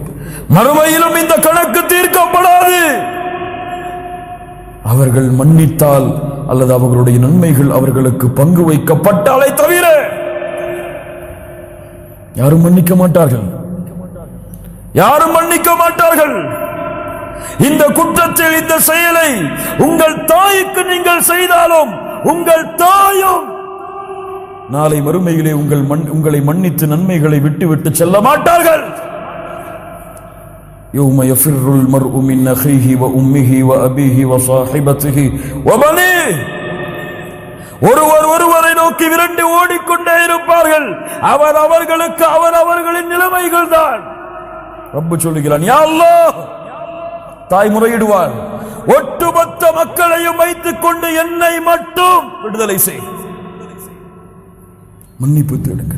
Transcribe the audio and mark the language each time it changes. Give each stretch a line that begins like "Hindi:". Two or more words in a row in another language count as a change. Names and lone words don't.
Tamil: மறுமையிலும் இந்த கணக்கு தீர்க்கப்படாது. அவர்கள் மன்னித்தால் அல்லது அவர்களுடைய நன்மைகள் அவர்களுக்கு பங்கு வைக்கப்பட்டாலே தவிர யாரும் மன்னிக்க மாட்டார்கள், யாரும் மன்னிக்க மாட்டார்கள். இந்த குற்றத்தில், இந்த செயலை உங்கள் தாய்க்கு நீங்கள் செய்தாலும் உங்கள் தாயும் நாளை மறுமையிலே உங்களை மன்னித்து நன்மைகளை விட்டுவிட்டு செல்ல மாட்டார்கள்.
Arabic: يوم يفر المرء من أخيه وأمه وأبيه وصاحبته وبنيه.
Tamil: ஒருவரை நோக்கி விரண்டு ஓடிக்கொண்டே இருப்பார்கள். அவர்களுக்கு அவர்களின் நிலைமைகள் தான். ரப்பு சொல்லுகிறான்,
Arabic: يا الله,
Tamil: தாய் முறையிடுவார், ஒட்டுமொத்த மக்களையும் வைத்துக் கொண்டு என்னை மட்டும் விடுதலை செய், மன்னிப்பு தேடுங்கள்.